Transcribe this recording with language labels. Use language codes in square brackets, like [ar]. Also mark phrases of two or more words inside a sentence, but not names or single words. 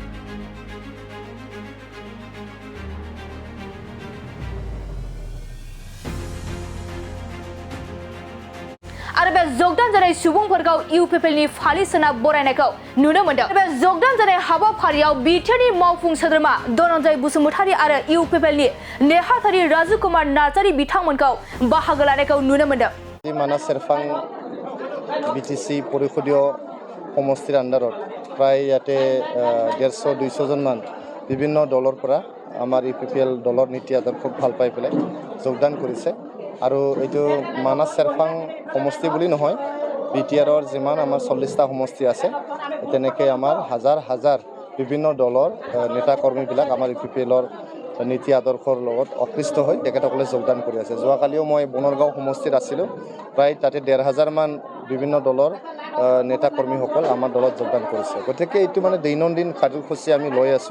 [brx] आरो बे जगदान जानाय सुबुंफोरखौ इउपिपिएलनि फालि सोना बरायनायखौ नुनो मोनदों बे जगदान जानाय हाबाफारियाव बिटिआरनि मावफुं सोद्रोमा धनन्जय बसुमतारी आरो इउपिपिएलनि नेहाथारि राजु कुमार नार्जारी बिथांमोनखौ बाहागो लानायखौ नुनो मोनदों [as] মানাস সেৰফাং বিটিচি পৰিষদীয় সমষ্টিৰ আন্দাৰত প্ৰায় যাতে 150-200 জন মান বিভিন্ন দলৰফোৰা আমাৰ ইউপিপিএল দলৰ নীতি আদৰ্শক ভাল পাই পেলাই যোগদান কৰিছে আৰু এইটো মানাস সেৰফাং সমষ্টি বুলি নহয় বিটিআৰৰ যিমান আমাৰ 40টা সমষ্টি আছে তেনেকৈ আমাৰ হাজাৰ হাজাৰ বিভিন্ন দলৰ নেতা কৰ্মীবিলাক আমাৰ ইউপিপিএলৰ নীতি আদৰ্শৰ লগত অকৃষ্ট হৈ তেখেতসকলে যোগদান কৰি আছে যোৱাকালিও মই বনৰগাঁও সমষ্টিত আছিলোঁ প্ৰায় তাতে 1,500 মান বিভিন্ন দলৰ নেতা কৰ্মীসকল আমাৰ দলত যোগদান কৰিছে গতিকে এইটো মানে দৈনন্দিন কাৰ্যসূচী আমি লৈ আছোঁ